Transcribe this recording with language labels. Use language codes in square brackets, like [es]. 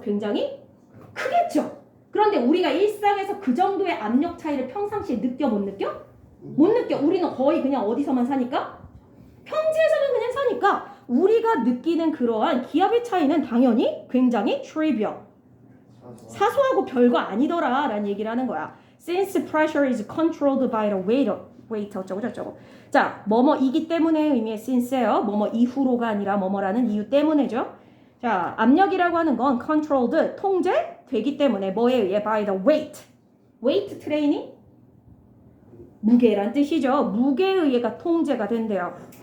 [ko] 굉장히 크겠죠. 그런데 우리가 일상에서 그 정도의 압력 차이를 평상시에 느껴 못 느껴? 못 느껴. 우리는 거의 그냥 어디서만 사니까? 평지에서만 그냥 사니까 우리가 느끼는 그러한 기압의 차이는 당연히 굉장히 trivial. 사소하고 별거 아니더라 라는 얘기를 하는 거야. [en] Since pressure is controlled by the weight [ko] 어쩌고 저쩌고. 자, 뭐뭐이기 때문에 의미의 since예요. 뭐뭐 이후로가 아니라 뭐뭐라는 이유 때문에죠. 자, 압력이라고 하는 건 controlled, 통제되기 때문에 뭐에 의해 by the weight. weight 트레이닝? 무게란 뜻이죠. 무게에 의해가 통제가 된대요.